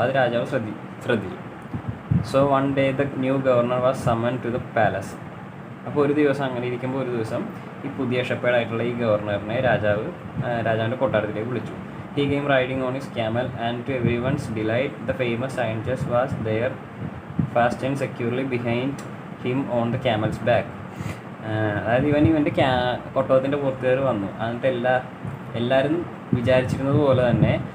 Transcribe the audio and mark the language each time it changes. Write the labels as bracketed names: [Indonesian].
[Malayalam] അത് രാജാവ് ശ്രദ്ധിച്ചു. [English] So one day the new governor was summon to the palace. [Malayalam] അപ്പോൾ ഒരു ദിവസം അങ്ങനെ ഇരിക്കുമ്പോൾ ഒരു ദിവസം ഈ പുതിയ ഷെപ്പേർഡായിട്ടുള്ള ഈ ഗവർണറിനെ രാജാവിൻ്റെ കൊട്ടാരത്തിലേക്ക് വിളിച്ചു. [English] He came riding on his camel, and to everyone's delight, the famous iron chest was there, fastened securely behind him on the camel's back. [Malayalam] അതായത് ഇവൻ്റെ ഒട്ടകത്തിൻ്റെ പുറത്ത് കയറി വന്നു. എന്നിട്ട് എല്ലാവരും വിചാരിച്ചിരുന്നത് പോലെ തന്നെ